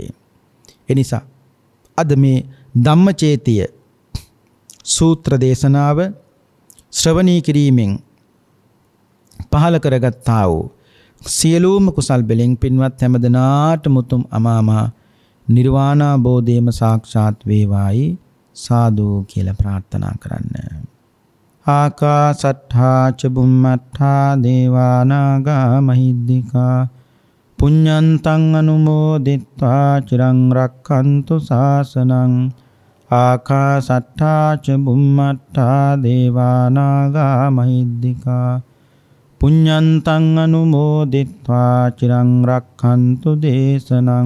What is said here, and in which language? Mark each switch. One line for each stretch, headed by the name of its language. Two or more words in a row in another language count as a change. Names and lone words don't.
Sinhala: ඒ නිසා අද මේ ධම්මචේතිය සූත්‍ර දේශනාව ශ්‍රවණී කිරීමෙන් පහල කරගත්තා වූ සියලුම කුසල් බෙලින් පින්වත් හැමදෙනාටම උතුම් අමාමහ නිර්වාණ අවබෝධයම සාක්ෂාත් වේවායි සාදු කියලා ප්‍රාර්ථනා කරන්න.
Pali: ආකාසට්ඨා ච බුම්මට්ඨා දේවානාගා මහිද්దికා පුඤ්ඤන්තං අනුමෝදිත්වා චිරං රක්ඛන්තු ශාසනං. ආකාසට්ඨා ච බුම්මට්ඨා දේවානාගා මහිද්దికා පුඤ්ඤන්තං අනුමෝදිත්වා චිරං රක්ඛන්තු දේශනං.